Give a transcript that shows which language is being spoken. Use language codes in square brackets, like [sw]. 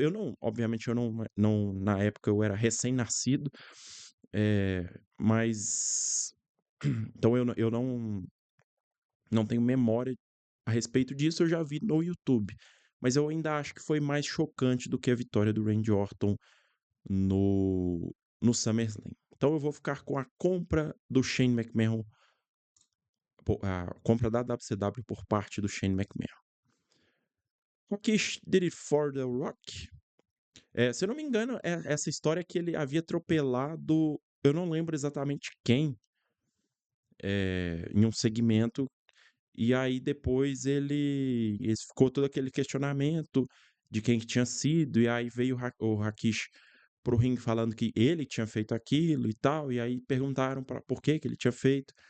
[pt] Eu não, obviamente, eu não, na época eu era recém-nascido, mas então eu não tenho memória a respeito disso, eu já vi no YouTube. Mas eu ainda acho que foi mais chocante do que a vitória do Randy Orton no, no SummerSlam. Então eu vou ficar com a compra do Shane McMahon, a compra da WCW por parte do Shane McMahon. [en] Rakish did it for the Rock. [pt] Se eu não me engano, essa história que ele havia atropelado, eu não lembro exatamente quem, em um segmento. E aí depois ele ficou todo aquele questionamento de quem que tinha sido, e aí veio o Hakish pro ringue falando que ele tinha feito aquilo e tal, e aí perguntaram para por que que ele tinha feito.